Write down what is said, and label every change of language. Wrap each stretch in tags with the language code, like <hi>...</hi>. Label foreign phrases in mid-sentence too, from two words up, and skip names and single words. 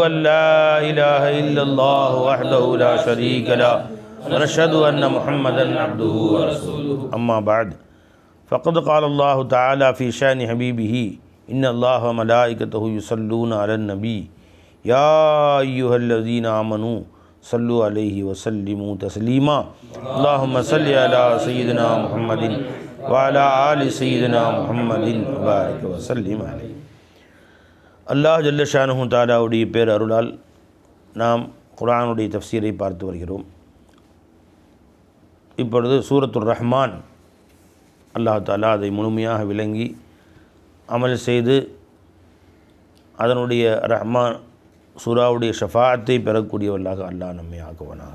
<ar>أن لا إله إلا الله وحده لا شريك له ونشهد أن محمدا عبده ورسوله أما بعد فقد قال الله تعالى في شأن حبيبه إن الله وملائكته يصلون على النبي يا أيها الذين آمنوا صلوا عليه وسلموا تسليما اللهم صل على سيدنا محمد وعلى آل سيدنا محمد وبارك وسلم عليه. الله جل شأنه</ar> <ta>தஆலாவுடைய பேர் அருளால் நாம் குர்ஆனுடைய தஃப்சீரை பார்த்து வருகிறோம். இப்பொழுது சூரத்துர் ரஹ்மான்</ta> <ar>الله تعالى</ar> <ta>அதை முழுமையாக விளங்கி அமல் செய்து அதனுடைய ரஹ்மான் சூராவுடைய ஷஃபாஅத்தை பெறக்கூடியவர்களாக அல்லாஹ் நம்மை ஆக்குவானாக.</ta>